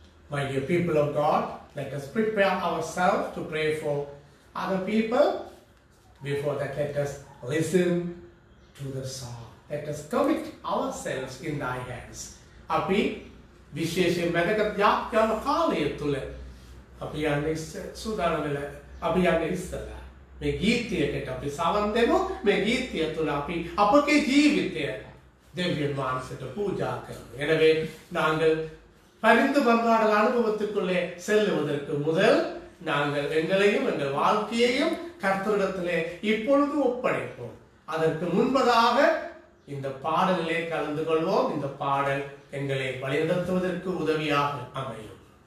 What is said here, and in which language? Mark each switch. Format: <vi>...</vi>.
<en>My dear people of God, let us prepare ourselves to pray for other people. Before that, let us listen to the song. Let us commit ourselves in thy hands.</en> <si>Api විශේෂයෙන් වැදගත් යාත්‍රාව කාලය තුල අපි යන්නේ සූදානම් වෙලා අපි යන්නේ ඉස්සලා මේ ගීතයකට අපි සවන් දෙමු. මේ ගීතය තුල අපි අපගේ ජීවිතය දෙවියන් වහන්සේට பூஜா කරමු.</si> <ta>எனவே நாங்கள் பரிந்து பந்தாடல் அனுபவத்துக்குள்ளே செல்லுவதற்கு முதல் நாங்கள் எங்களையும் எங்கள் வாழ்க்கையையும் கர்த்தரிடத்திலே இப்பொழுது ஒப்படைப்போம். அதற்கு முன்பதாக இந்த பாடலிலே கலந்து கொள்வோம். இந்த பாடல் எங்களை வழிநடத்துவதற்கு உதவியாக அமையும்.</ta>